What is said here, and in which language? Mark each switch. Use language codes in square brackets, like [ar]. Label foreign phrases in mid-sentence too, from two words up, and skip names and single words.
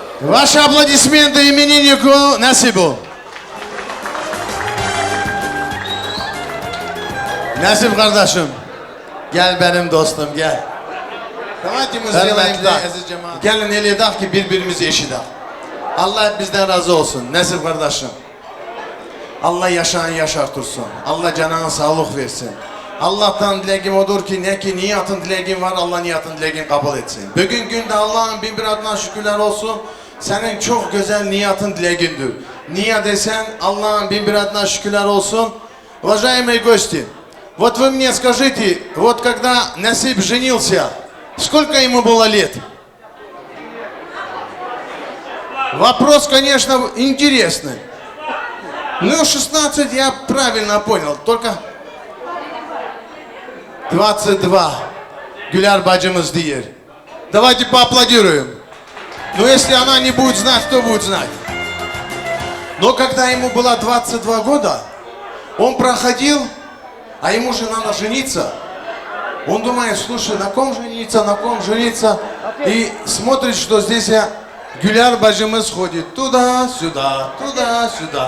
[ru] Ваши аплодисменты имениннику Насибу. [tr] Nasip kardeşim, gel benim dostum gel. [ru] Давайте мы сделаем так. [tr] Gelin el edak ki birbirimizi eşidak. Allah bizden razı olsun. Nasip kardeşim. Allah yaşayan yaşartırsın. Allah canına sağlık versin. Allah'tan dileğim odur ki ne ki niyatın dileğin var, Allah niyatın dileğini kabul etsin. Bugün günde Allah'ın bin bir adına şükürler olsun. Senin çok güzel niyatın dileğindir. Niye desen Allah'ın bin bir adına şükürler olsun. [ru] Уважаемые гости, вот вы мне скажите, вот когда Насип женился, сколько ему было лет? Вопрос, конечно, интересный. Ну, 16 я правильно понял, только 22. [tr] Güler bacımız diyor. [ru] Давайте поаплодируем. Но если она не будет знать, кто будет знать? Но когда ему было 22 года, он проходил, а ему же надо жениться. Он думает, слушай, на ком жениться, и смотрит, что здесь Güler bacımız ходит туда-сюда, туда-сюда.